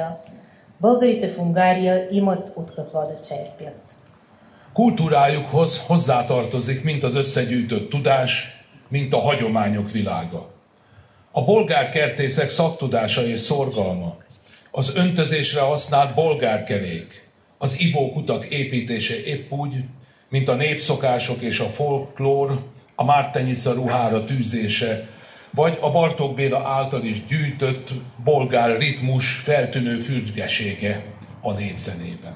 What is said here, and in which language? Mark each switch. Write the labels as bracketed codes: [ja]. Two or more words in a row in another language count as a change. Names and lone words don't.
[bg] Българите в Унгария имат от какво да черпят. [hu] Kultúrájukhoz hozzátartozik mind az összegyűjtött tudás, mint a hagyományok világa. A bolgár kertészek szaktudása és szorgalma, az öntözésre használt bolgárkerék, az ivókutak építése épp úgy, mint a népszokások és a folklór, a Mártenyica ruhára tűzése, vagy a Bartók Béla által is gyűjtött bolgár ritmus feltűnő fürgesége a népzenében.